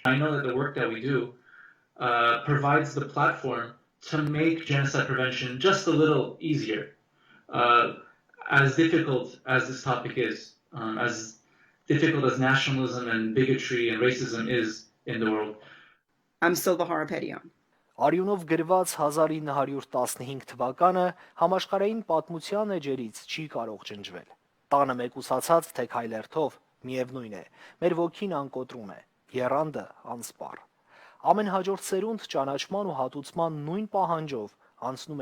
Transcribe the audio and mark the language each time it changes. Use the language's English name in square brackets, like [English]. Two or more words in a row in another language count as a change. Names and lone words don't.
[English] I know that the work that we do provides the platform to make genocide prevention just a little easier. As difficult as this topic is, as difficult as nationalism and bigotry and racism is in the world. I'm Silva Harapetian. [Armenian] Արյունով գրված 1915 թվականը համաշխարհային պատմության էջերից չի կարող ջնջվել։ Տանը մեկուսացած թե քայլերթով միևնույն է, մեր ոգին անկոտրում է, եռանդը անսպառ։ Ամեն հաջորդ սերունդ ճանաչման ու հատուցման նույն պահանջով անցնում է